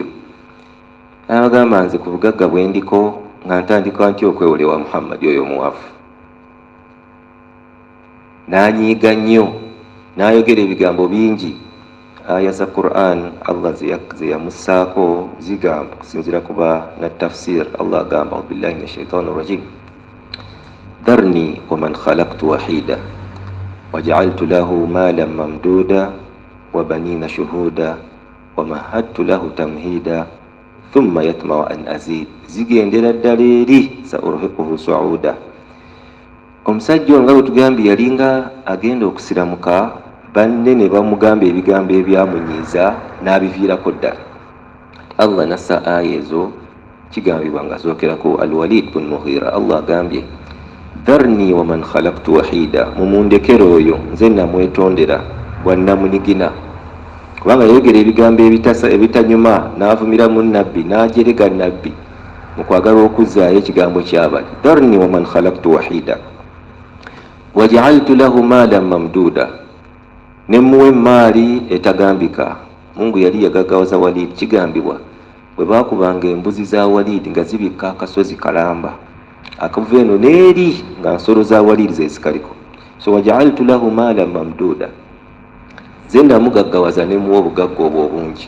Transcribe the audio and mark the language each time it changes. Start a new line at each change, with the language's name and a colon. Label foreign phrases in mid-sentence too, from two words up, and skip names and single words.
Ganda: N'abagamba, nze ku bugagga bwe ndiko nga ntandika ntya okwewole wa Muhammadi oyo omuwafu? N'anyiiga nnyo, n'ayogera ebigambo bingi. Aya za Qur'an Allah ze yamussaako zigamba, kusinziira kuba na tafsir.
Arabic: Allah agamba, بالله من الشيطان الرجيم ذرني ومن خلقت وحيدا وجعلت له مالا ممدودا وبنين شهودا ومهدت له تمهيدا ثم يطمع أن أزيد.
Ganda: Zigendera ddala eri
Arabic: سأرهقه صعودا.
Ganda: Omusajja nga bwe tugambye yalinga agenda okusiramuka, banne ne bamugamba ebigambo ebyamunyiiza n'abiviirako ddala. Allah nassa aya ezo kigambibwa nga zookerako Al-Walid bin Mughira. Allah agambye,
Arabic: ذرني ومن خلقت وحيدا,
Ganda: mumundekera oyo nze namwetondera bwannamunigina. Kubanga yayogera ebigambo ebitanyuma, n'avumira mu Nabbi, n'ajerega Nabbi mu kwagala okuzzaayo ekigambo ky'abali.
Arabic: ذرني ومن خلقت وحيدا وجعلت له مالا ممدودا,
Ganda: nemuwe maali etagambika. Mungu yali yagaggawaza Walid. Kigambibwa bwe baakubanga embuzi za Walid nga zibikka akasozi kalamba, akavuva eno n'eri nga nsolo za Walid ze zikaliko. So
Arabic: وجعلت له مالا ممدودا,
Ganda: ze namugaggawaza nemuwa obugagga obwo obungi.